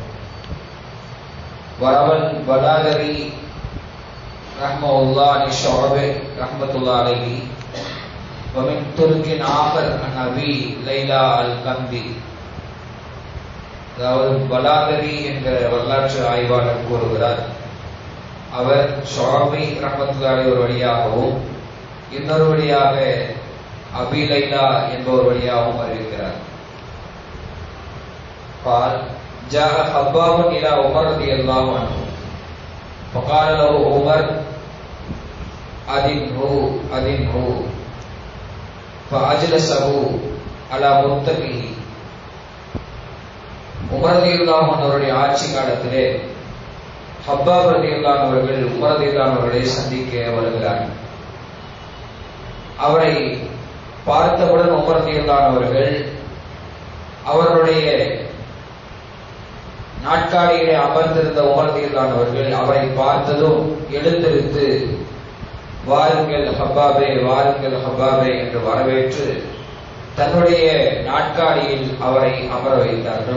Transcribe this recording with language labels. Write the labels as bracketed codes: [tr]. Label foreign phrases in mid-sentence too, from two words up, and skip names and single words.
[ar] روى البلاذري رحمة الله عليه الشعبي رحمة الله عليه ومن طريق آخر أبي ليلى الكندي. [ta] அதாவது பலாகரி என்ற வரலாற்று ஆய்வாளர் கூறுகிறார், அவர் ஷுஅபி [ar] رحمة الله عليه [ta] ஒரு வழியாகவும் இன்னொரு வழியாக அபி லைலா என்பவர் வழியாகவும் அறிவிக்கிறார். [ar] قال جاء حباب الى عمر رضي الله عنه فقال له عمر أذنه فأجلسه على مرتقه. [ta] உமர் [ar] رضي الله عنه [ta] அவருடைய ஆட்சி காலத்திலே ஹப்பாப் [ar] رضي الله عنه [ta] அவர்கள் உமர் [ar] رضي الله عنه [ta] அவர்களை சந்திக்க வருகிறார்கள். அவரை பார்த்தவுடன் உமர் [ar] رضي الله عنه [ta] அவர்கள் அவருடைய நாட்காலியிலே அமர்ந்திருந்த உமர் [ar] رضي الله عنه [ta] அவர்கள் அவரை பார்த்ததும் எழுந்திருந்து வாருங்கள் ஹப்பாபே, வாருங்கள் ஹப்பாபே என்று வரவேற்று தன்னுடைய நாட்காலியில் அவரை அமர வைத்தார்கள்.